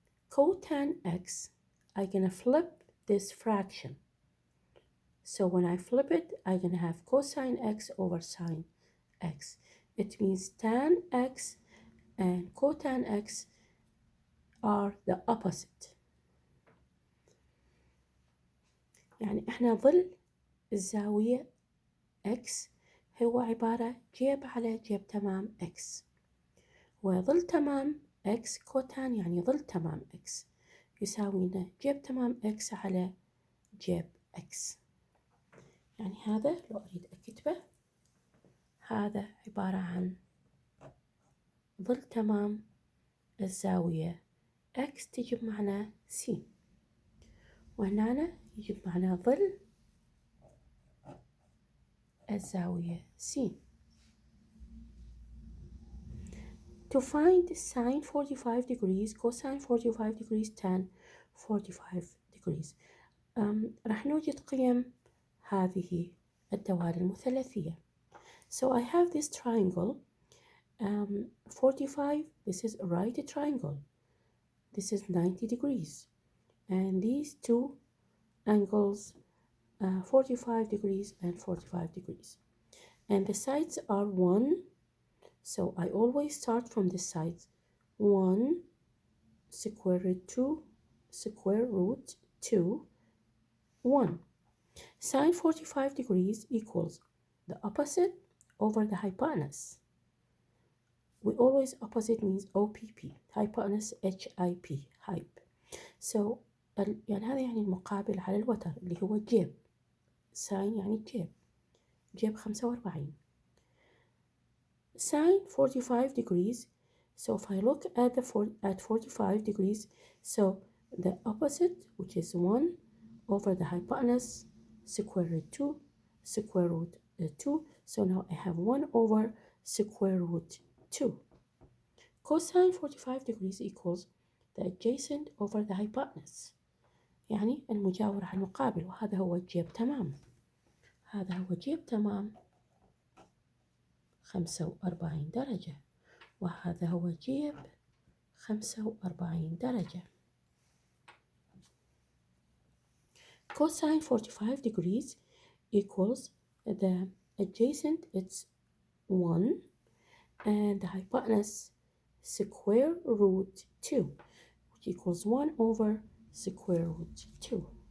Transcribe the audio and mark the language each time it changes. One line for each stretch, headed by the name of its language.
English: Cotan x, I'm going to flip this fraction. So when I flip it, I'm going to have cosine x over sine x. It means tan x and cotan x are the opposite.
Arabic: يعني احنا ظل الزاوية x هو عبارة جيب على جيب تمام x. وظل تمام x كوتان يعني ظل تمام x يساوي لنا جيب تمام x على جيب x. يعني هذا لو أريد أكتبه هذا عبارة عن ظل تمام الزاوية x تجيب معنا c، وهنا يجيب معنا ظل الزاوية c.
English: To find sine 45 degrees, cosine 45 degrees, tan 45 degrees.
Arabic: راح نوجد قيم هذه الدوال المثلثية.
English: So I have this triangle 45, this is a right triangle. This is 90 degrees. And these two angles 45 degrees and 45 degrees. And the sides are 1. So I always start from the sides. 1 square root 2 square root 2 1. Sine 45 degrees equals the opposite over the hypotenuse. We always opposite means OPP, hypotenuse HIP, hype.
Arabic: So يعني هذا يعني المقابل على الوتر اللي هو جيب. ساين يعني جيب 45.
English: Sine 45 degrees. So if I look at at 45 degrees, so the opposite, which is 1 over the hypotenuse, square root 2, square root 2. So now I have 1 over square root 2. Cosine 45 degrees equals the adjacent over the hypotenuse.
Arabic: يعني المجاور على المقابل، وهذا هو جيب تمام. هذا هو جيب تمام 45 درجة، وهذا هو جيب 45 درجة.
English: Cosine 45 degrees equals the adjacent, it's 1, and the hypotenuse square root 2, which equals 1 over square root 2.